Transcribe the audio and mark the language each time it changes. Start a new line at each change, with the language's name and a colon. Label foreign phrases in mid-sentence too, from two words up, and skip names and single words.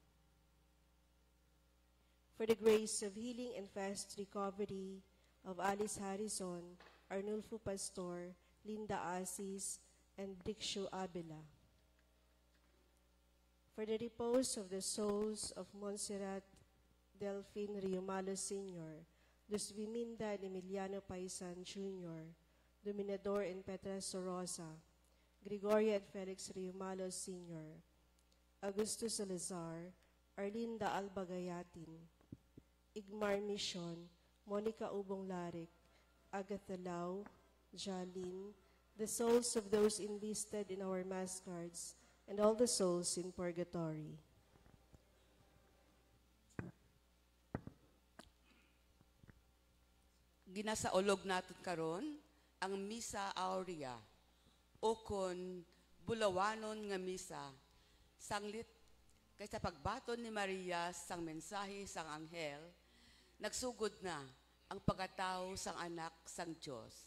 English: For the grace of healing and fast recovery of Alice Harrison, Arnulfo Pastor, Linda Asis, and Dikshu Abela. For the repose of the souls of Montserrat Delphine Riomalo Sr., Luz Viminda and Emiliano Paisan Jr., Dominador and Petra Sorosa, Gregoria and Felix Riumalos Sr., Augusto Salazar, Arlinda Albagayatin, Igmar Mission, Monica Ubong Larik, Agatha Lau, Jalin, the souls of those enlisted in our mass cards, and all the souls in purgatory.
Hiligaynon: Ginasaulog natin karon ang Misa Aurea o kon bulawanon nga misa sanglit kay sa pagbaton ni Maria sang mensahe sang anghel nagsugod na ang pagkatao sang anak sang Dios.